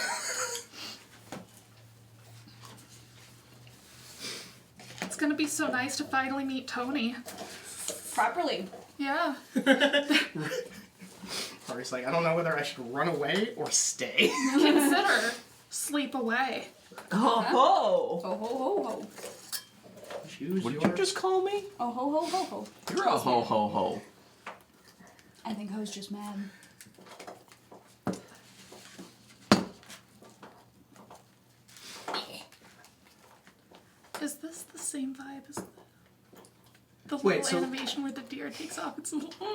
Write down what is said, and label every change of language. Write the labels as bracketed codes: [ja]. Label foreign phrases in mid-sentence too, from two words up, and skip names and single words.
[en] It's gonna be so nice to finally meet Tony. Properly. Yeah. Rory's like, I don't know whether I should run away or stay. Consider Sleepaway. Oh, Oh ho ho ho. Choose What did your... you just call me? Oh ho ho ho ho. You're a ho ho ho. I think I was just mad. Is this the same vibe as the Wait, little so- animation where the deer takes off its little...